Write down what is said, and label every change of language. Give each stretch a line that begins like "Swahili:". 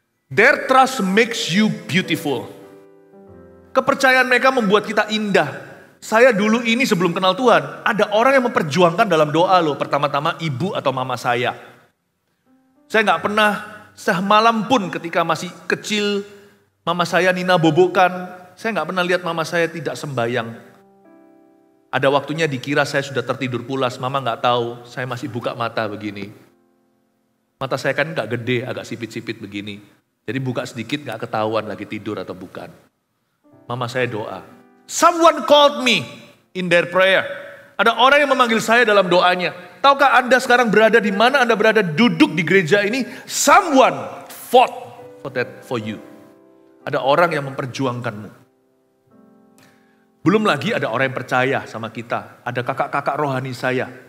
English: Their trust makes you beautiful.
Indonesian: Kepercayaan mereka membuat kita indah. Saya dulu ini sebelum kenal Tuhan, ada orang yang memperjuangkan dalam doa loh. Pertama-tama ibu atau mama saya. Saya gak pernah semalam pun ketika masih kecil, mama saya Nina bobokan. Saya gak pernah lihat mama saya tidak sembayang. Ada waktunya dikira saya sudah tertidur pulas, mama gak tahu, saya masih buka mata begini. Mata saya kan gak gede, agak sipit-sipit begini. Jadi buka sedikit gak ketahuan lagi tidur atau bukan. Mama saya doa.
English: Someone called me in their prayer.
Indonesian: Ada orang yang memanggil saya dalam doanya. Tahukah Anda sekarang berada di mana Anda berada duduk di gereja ini?
English: Someone fought for you.
Indonesian: Ada orang yang memperjuangkanmu. Belum lagi ada orang yang percaya sama kita. Ada kakak-kakak rohani saya.